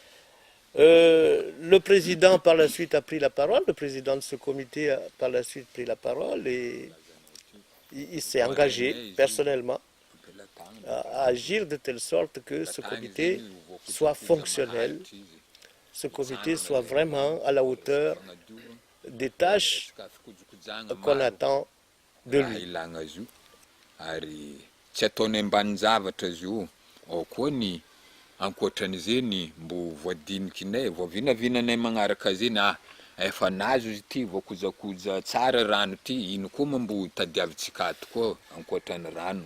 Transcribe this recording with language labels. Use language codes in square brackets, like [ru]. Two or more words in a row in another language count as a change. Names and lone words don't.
[fr] Le président par la suite a pris la parole, le président de ce comité a par la suite pris la parole et il s'est engagé personnellement à agir de telle sorte que ce comité soit fonctionnel, ce comité soit vraiment à la hauteur des tâches qu'on attend de lui. [mg] Ary tsy ataony ambany zavatra izy io, ao koa ny ankoatran'izeny mbo voadinikinay, voavinavinanay magnaraka zeny, efa nazo izy ity, voakojakoja tsara rano ity, ino koa mbo tadiavintsika ato koa ankoatran'ny rano.